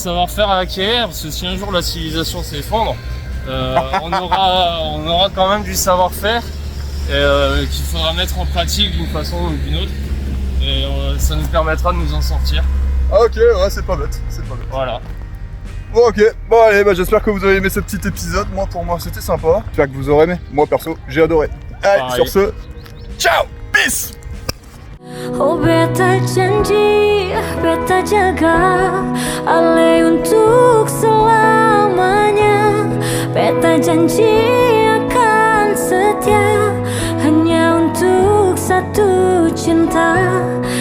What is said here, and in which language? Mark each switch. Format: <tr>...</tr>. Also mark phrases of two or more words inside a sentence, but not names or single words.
<fr>le savoir-faire à acquérir, parce que si un jour la civilisation s'effondre, on aura quand même du savoir-faire qu'il faudra mettre en pratique d'une façon ou d'une autre. Et ça nous permettra de nous en sortir. Ah ok, ouais, c'est pas bête, c'est pas bête. Voilà. Bon ok, bon allez, bah, j'espère que vous avez aimé ce petit épisode. Moi, pour moi, c'était sympa. J'espère que vous aurez aimé. Moi, perso, j'ai adoré. Allez, Pareil. sur ce, ciao, peace.</fr> <abs>Oh beta janji, beta jaga Ale untuk selamanya Beta janji akan setia Hanya untuk satu cinta</abs>